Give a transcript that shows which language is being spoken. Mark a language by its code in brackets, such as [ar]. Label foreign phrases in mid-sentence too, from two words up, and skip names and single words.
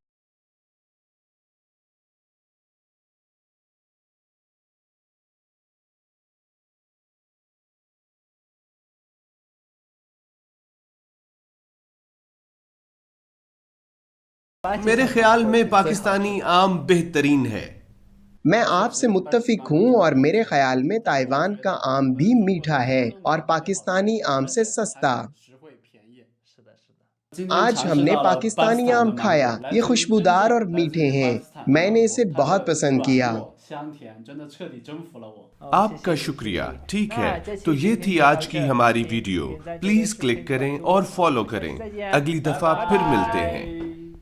[ur] میرے خیال میں پاکستانی آم بہترین ہے. میں آپ سے متفق ہوں اور میرے خیال میں تائیوان کا آم بھی میٹھا ہے اور پاکستانی آم سے سستا. [zh] 实惠便宜。是的，是的。 [ur] آج ہم نے پاکستانی آم کھایا. یہ خوشبودار اور میٹھے ہیں. میں نے اسے بہت پسند کیا. [zh] 香甜，真的彻底征服了我。 [ur] آپ کا شکریہ. ٹھیک ہے، تو یہ تھی آج کی ہماری ویڈیو. [en] please click [ur] کریں اور فالو کریں. اگلی دفعہ پھر ملتے ہیں.